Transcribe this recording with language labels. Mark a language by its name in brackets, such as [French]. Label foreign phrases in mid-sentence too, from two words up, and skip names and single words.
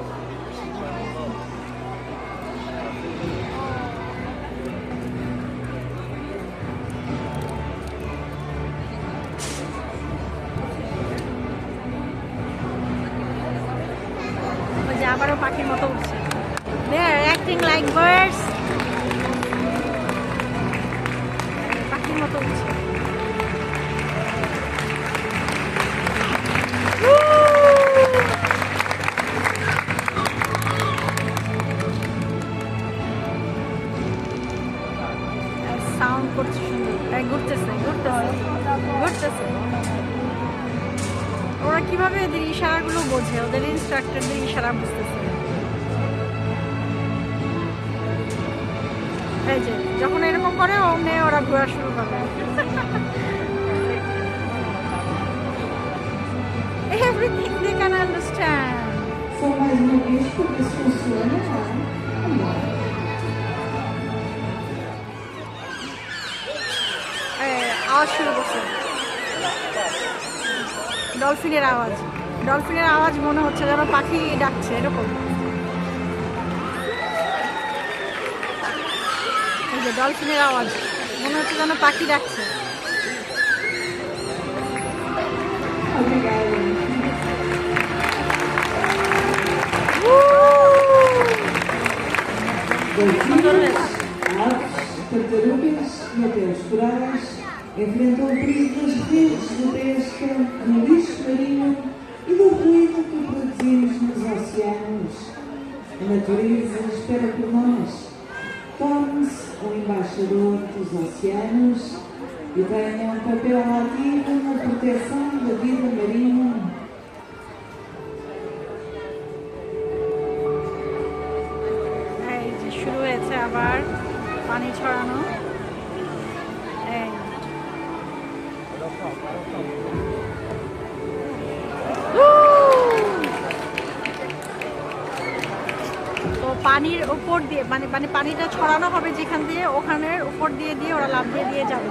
[Bangla] ওই যে আবারও পাখির মতো উঠছে। [English] They are acting like birds. [Bangla] পাখির মতো উঠছে। সাউন্ড করছে সুন্দর, ঘুরতেছে ঘুরতেছে ঘুরতেছে। ওরা কিভাবে এদের ইশারাগুলো বোঝে? ওদের ইনস্ট্রাক্টরদের ইশারা বুঝতেছে। এই যে যখন এরকম করে অমনি ওরা ঘোরা শুরু করে। [English] Everything they can understand. [Portuguese] Só mais uma vez, porque isso funciona, tá? [Bangla] আওয়াজ শুরু করছে, ডলফিনের আওয়াজ। ডলফিনের আওয়াজ মনে হচ্ছে যেন পাখি ডাকছে এরকম। এই যে ডলফিনের আওয়াজ মনে হচ্ছে যেন পাখি ডাকছে। [Portuguese] Delfins, aves, tartarugas e até os corais enfrentam o perigo das redes de pesca, do lixo marinho e do ruído que produzimos nos oceanos. A natureza espera por nós. Torne-se um embaixador dos oceanos e tenha um papel ativo na proteção da vida marinha. [Bangla] এই যে শুরু হয়েছে আবার পানি ছড়ানো। এই তো পানির উপর দিয়ে মানে মানে পানিটা ছড়ানো হবে যেখান দিয়ে, ওখানের উপর দিয়ে দিয়ে ওরা লাফ দিয়ে দিয়ে যাবে।